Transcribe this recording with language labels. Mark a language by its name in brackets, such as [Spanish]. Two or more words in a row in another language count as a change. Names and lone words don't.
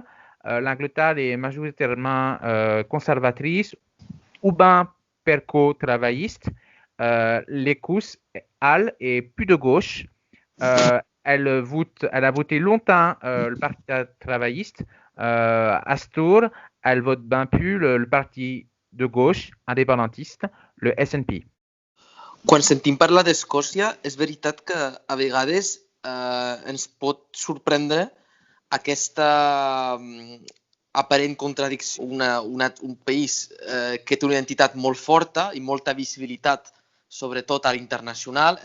[French] L'Angleterre est majoritairement conservatrice ou bien perco-travailliste. L'Écosse, elle, est plus de gauche. Elle a voté longtemps le Parti travailliste. À ce tour, elle vote bien plus le parti de gauche indépendantiste, le SNP. [Catalan] Quan sentim parlar d'Escòcia, és veritat que a vegades ens pot sorprendre aquesta aparent contradicció. Un país que té una identitat molt forta i molta visibilitat, sobretot a l'internacional.